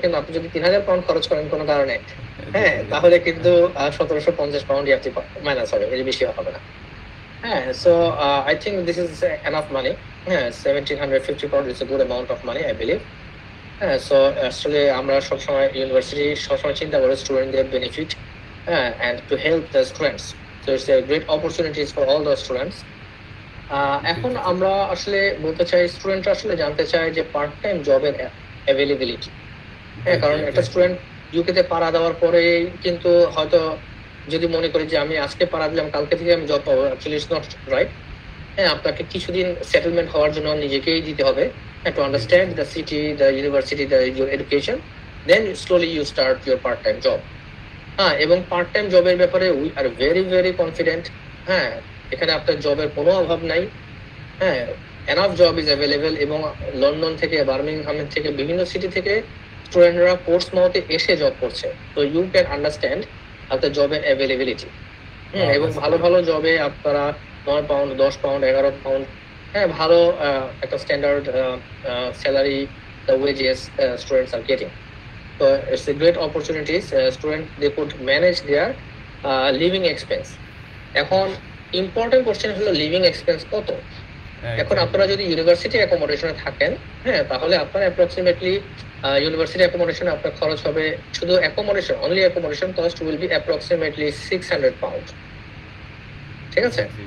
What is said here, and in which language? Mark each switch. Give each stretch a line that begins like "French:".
Bangla: কিন্তু আপনি যদি 3000 পাউন্ড খরচ করেন কোনো কারণে, হ্যাঁ, তাহলে কিন্তু 1750 পাউন্ডই আপনি মাইনাস হবে, এর বেশি হবে না।
English: হ্যাঁ, so I think this is enough money. হ্যাঁ, 1750 pound is a good amount of money, I believe.
Bangla: হ্যাঁ, সো আসলে আমরা সবসময় ইউনিভার্সিটি সবসময় চিন্তা করি স্টুডেন্টদের বেনিফিট, হ্যাঁ,
English: And to help the students. So it's a great opportunities for all the students.
Bangla: এখন আমরা আসলে বলতে চাই, স্টুডেন্টরা আসলে জানতে চায় যে পার্ট টাইম জবের অ্যাভেলেবিলিটি। হ্যাঁ, কারণ একটা স্টুডেন্ট ইউকে তে পাড়া দেওয়ার পরে কিন্তু হয়তো যদি মনে করি যে আমি আজকে পাড়া দিলাম কালকে থেকে আমি জব পাবো,
English: Actually it's not right. হ্যাঁ,
Bangla: আপনাকে কিছুদিন সেটেলমেন্ট হওয়ার জন্য নিজেকেই দিতে হবে,
English: To understand the city, the university, the your education, then slowly you start your part time job.
Bangla: হ্যাঁ, এবং পার্ট টাইম জবের ব্যাপারে
English: We are very very confident.
Bangla: হ্যাঁ, এখানে আপনার জবের কোনো অভাব নাই। হ্যাঁ,
English: Enough job is available.
Bangla: এবং লন্ডন থেকে, বার্মিংহাম থেকে, বিভিন্ন সিটি থেকে স্টুডেন্টরা পোর্টসমাউথে এসে জব করছে। তো
English: you can understand
Bangla: আপনার জবের অ্যাভেলেবিলিটি। এবং ভালো ভালো জবে আপনারা 9 পাউন্ড, 10 পাউন্ড, 11 পাউন্ড, হ্যাঁ, ভালো একটা standard salary
English: The wages students are getting. So it's a great opportunities. Student they could manage their living expense.
Bangla: এখন ইম্পর্টেন্ট কোশ্চেন হলো লিভিং এক্সপেন্স কত। এখন আপনারা যদি ইউনিভার্সিটি অ্যাকোমোডেশনে থাকেন, হ্যাঁ, তাহলে আপনার অ্যাপ্রক্সিমেটলি ইউনিভার্সিটি অ্যাকোমোডেশনে আপনার খরচ হবে, শুধু accommodation,
English: only accommodation cost will be approximately 600 pound,
Bangla: ঠিক আছে?